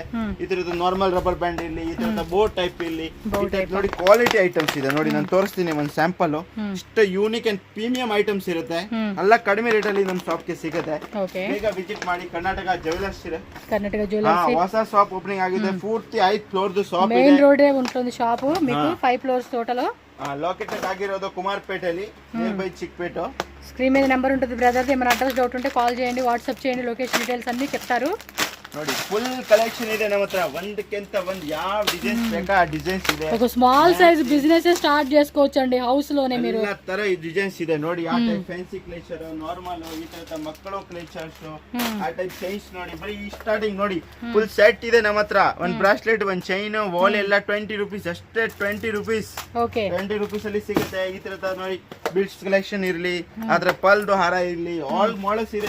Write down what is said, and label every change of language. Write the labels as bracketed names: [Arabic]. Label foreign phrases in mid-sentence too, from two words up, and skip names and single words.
[Kannada] ಈ ತರದ [English] normal rubber band [Kannada] ಇರ್ಲಿ, ಈ ತರದ [English] bow type [Kannada] ಇರ್ಲಿ, ಈ ಟೈಪ್ ನೋಡಿ. [English] quality items [Kannada] ಇದೆ ನೋಡಿ. ನಾನು ತೋರಿಸ್ತೀನಿ ಒಂದ್ ಸ್ಯಾಂಪಲ್. ಇಷ್ಟು [English] unique and premium items [Kannada] ಇರುತ್ತೆ. ಎಲ್ಲ ಕಡಿಮೆ ರೇಟ್ ಅಲ್ಲಿ ನಮ್ ಶಾಪ್ ಗೆ ಸಿಗುತ್ತೆ. ಬೇಗ ವಿಸಿಟ್ ಮಾಡಿ. ಕರ್ನಾಟಕ ಜ್ಯುವೆಲರ್ಸ್ ಇದೆ. ಹೊಸ [English] shop opening [Kannada] ಆಗಿದೆ. ಪೂರ್ತಿ 5 [English] floor shop [Kannada] ಇದೆ. [English] main road [Telugu] ఉంటుంది షాప్. మీకు 5 [English] floors total. [Telugu] లొకేటెడ్ ಆಗಿರೋದು కుమార్పేటಲಿ, [English] near by [Telugu] చిక్పేట. స్క్రీన్ మీద నెంబర్ ఉంటుంది బ్రదర్. ఏమైనా [English] address doubt [Telugu] ఉంటే కాల్ చేయండి, వాట్సాప్ చేయండి, [English] location details [Telugu] అన్ని చెప్తారు. [Kannada] ನೋಡಿ ಫುಲ್ ಕಲೆಕ್ಷನ್ ಇದೆ ನಮ್ಮ ಹತ್ರ. ಒಂದಕ್ಕಿಂತ ಒಂದ್ ಯಾವ ಡಿಸೈನ್ಸ್ ಬೇಕಾ ಆ ಡಿಸೈನ್ಸ್ ಇದೆ. [Telugu] ఒక [English] small size business start [Telugu] చేసుకోవచ్చండి హౌస్ లోనే. మీరు [Kannada] ಎಲ್ಲ ತರ ಡಿಸೈನ್ಸ್ ಇದೆ ನೋಡಿ. ಆ ಟೈಪ್ [English] fancy clutcher, [Kannada] ನಾರ್ಮಲ್, ಈ ತರದ ಮಕ್ಕಳು ಕ್ಲೇಚರ್ಸ್, ಆ ಟೈಪ್ ಚೈನ್ಸ್ ನೋಡಿ. ಬರೀ ಈ ಸ್ಟಾರ್ಟಿಂಗ್ ನೋಡಿ [English] full set [Kannada] ಇದೆ ನಮ್ಮ ಹತ್ರ. ಒಂದ್ ಬ್ರಾಸ್ಲೆಟ್, ಒಂದ್ ಚೈನ್, ವಾಲ್ ಎಲ್ಲ 20 rupees ಅಷ್ಟೇ. 20 rupees. ಓಕೆ, 20 rupees ಅಲ್ಲಿ ಸಿಗುತ್ತೆ. ಈ ತರದ ನೋಡಿ [English] bills collection [Kannada] ಇರ್ಲಿ, ಅದ್ರ ಪಲ್ದು ಹಾರ ಇರ್ಲಿ, [English] all models [Kannada] ಇದೆ.